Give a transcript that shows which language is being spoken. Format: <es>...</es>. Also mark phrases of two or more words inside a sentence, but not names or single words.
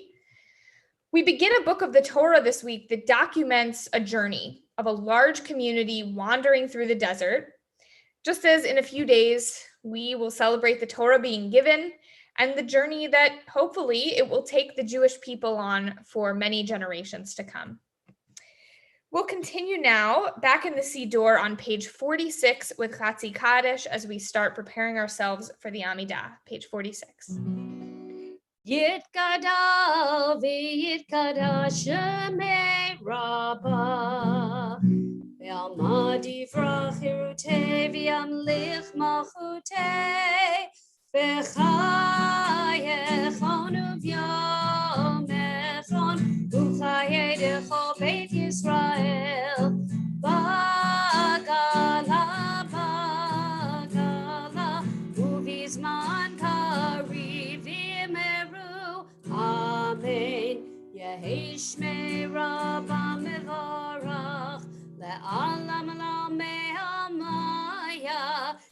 <en>We begin a book of the Torah this week that documents a journey of a large community wandering through the desert, just as in a few days, we will celebrate the Torah being given and the journey that hopefully it will take the Jewish people on for many generations to come. We'll continue now back in the Siddur on page 46 with Chatzi Kaddish as we start preparing ourselves for the Amidah, page 46.</en> <arc>יתגדל ויתקדש שמיה רבא בעלמא די ברא כרעותיה וימליך מלכותיה בחייכון וביומכון וחיי דכל בית ישראל בגלה ובזמן קריב יאמרו אמן יהי שמי רבה מבורך לעולם עולמי עלמיה</arc>